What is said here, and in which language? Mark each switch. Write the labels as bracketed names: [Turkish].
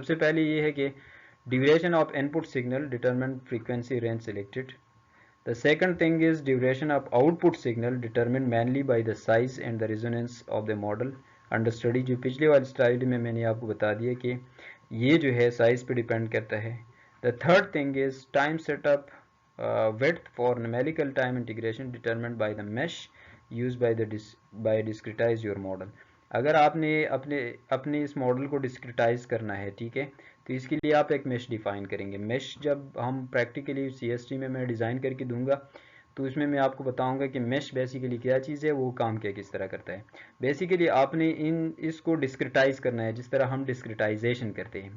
[Urdu] سب سے پہلے یہ ہے کہ [English] Duration of input signal determine frequency range selected. The second thing is duration of output signal determined mainly by the size and the resonance of the model under study. [Urdu] جو پچھلی والی slide میں نے آپ کو بتا دیا کہ یہ جو ہے سائز پہ ڈیپینڈ کرتا ہے. [English] The third thing is time setup width for numerical time integration determined by the mesh used by discretize your model. [Urdu] اگر آپ نے اپنے اس ماڈل کو ڈسکریٹائز کرنا ہے, ٹھیک ہے, تو اس کے لیے آپ ایک میش ڈیفائن کریں گے. میش جب ہم پریکٹیکلی سی ایس ٹی میں ڈیزائن کر کے دوں گا تو اس میں آپ کو بتاؤں گا کہ میش بیسیکلی کیا چیز ہے, وہ کام کس طرح کرتا ہے. بیسیکلی آپ نے اس کو ڈسکریٹائز کرنا ہے جس طرح ہم ڈسکریٹائزیشن کرتے ہیں.